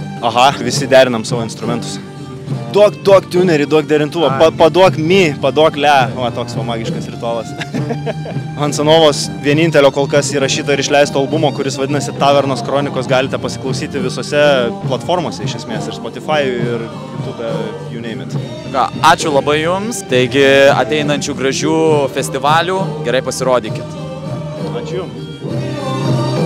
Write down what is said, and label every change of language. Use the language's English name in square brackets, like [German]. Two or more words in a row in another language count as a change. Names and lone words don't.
[Lithuanian] Aha, visi derinam savo instrumentus. Duok tunerį, duok derintuvą, paduok mi, paduok le. Va, toks va magiškas ritualas. Hansanovos vienintelio kol kas įrašyto ir išleisto albumo, kuris vadinasi Tavernos kronikos, galite pasiklausyti visose platformose iš esmės, ir Spotify, ir YouTube, [English] you name it. [Lithuanian] Ačiū labai jums, taigi ateinančių gražių festivalių, gerai pasirodykit. Ačiū jums.